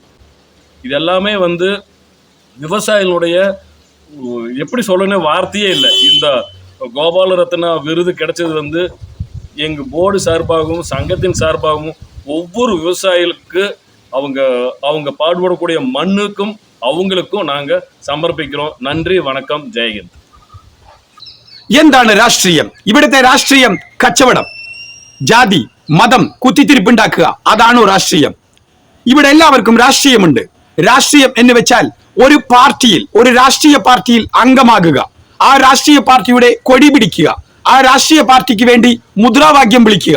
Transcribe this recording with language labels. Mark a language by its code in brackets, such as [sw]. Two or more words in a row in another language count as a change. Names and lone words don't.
[ta] இது எல்லாமே வந்து விவசாயிகளுடைய எப்படி சொல்லணும்னே வார்த்தையே இல்லை. இந்த கோபால ரத்னா விருது கிடைச்சது வந்து எங்கள் போர்டு சார்பாகவும் சங்கத்தின் சார்பாகவும் ஒவ்வொரு விவசாயிகளுக்கு அவங்க பாடுபடக்கூடிய மண்ணுக்கும் அவங்களுக்கும் நாங்கள் സമർപ്പിக்கிறோം. நன்றி, வணக்கம், ஜெய்ஹிந்த். [ml] എന്താണ് രാഷ്ട്രീയം? ഇവിടുത്തെ രാഷ്ട്രീയം കച്ചവടം, ജാതി, മതം കുത്തിത്തിരിപ്പുണ്ടാക്കുക, അതാണോ രാഷ്ട്രീയം? ഇവിടെ എല്ലാവർക്കും രാഷ്ട്രീയമുണ്ട്. രാഷ്ട്രീയം എന്ന് വെച്ചാൽ ഒരു പാർട്ടിയിൽ, ഒരു രാഷ്ട്രീയ പാർട്ടിയിൽ അംഗമാകുക, ആ രാഷ്ട്രീയ പാർട്ടിയുടെ കൊടി പിടിക്കുക, ആ രാഷ്ട്രീയ പാർട്ടിക്ക് വേണ്ടി മുദ്രാവാക്യം വിളിക്കുക.